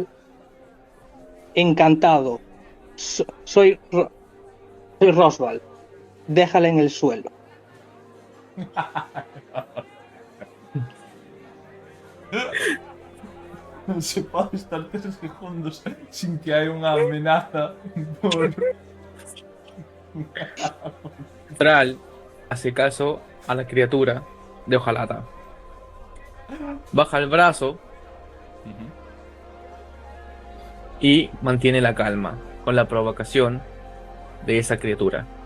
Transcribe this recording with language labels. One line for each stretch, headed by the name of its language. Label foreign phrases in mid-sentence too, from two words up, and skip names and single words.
Spanish: Encantado. Soy Roswell. Déjala en el suelo.
Galician: Non se pode estar 3 segundos sin que hai unha amenaza por...
Spanish: Thrall hace caso a la criatura de hojalata. Baja el brazo y mantiene la calma con la provocación de esa criatura.